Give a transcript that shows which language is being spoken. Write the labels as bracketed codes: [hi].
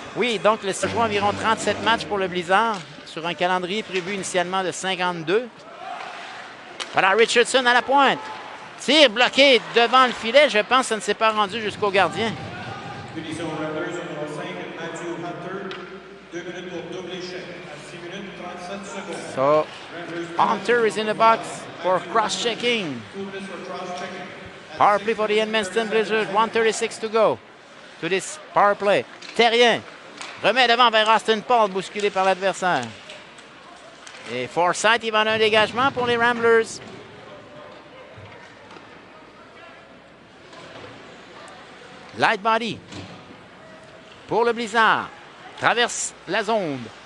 [fr] Oui, donc le joue environ 37 matchs pour le Blizzard sur un calendrier prévu initialement de 52. Voilà Richardson à la pointe. Tir bloqué devant le filet. Je pense que ça ne s'est pas rendu jusqu'au gardien. Punition Raptors numéro 5, Matthew Hunter. 2 minutes pour double échec. À 6 minutes 37 secondes. [en] So, Hunter is in the box for cross-checking. 2 minutes for cross-checking. Power play for the Edmundston Blizzards. 1:36 to go to this power play. [fr] Terrien remet devant vers Austin Paul, bousculé par l'adversaire. Et Forsyth, il va en un dégagement pour les Ramblers. Light body pour le Blizzard. Traverse la zone.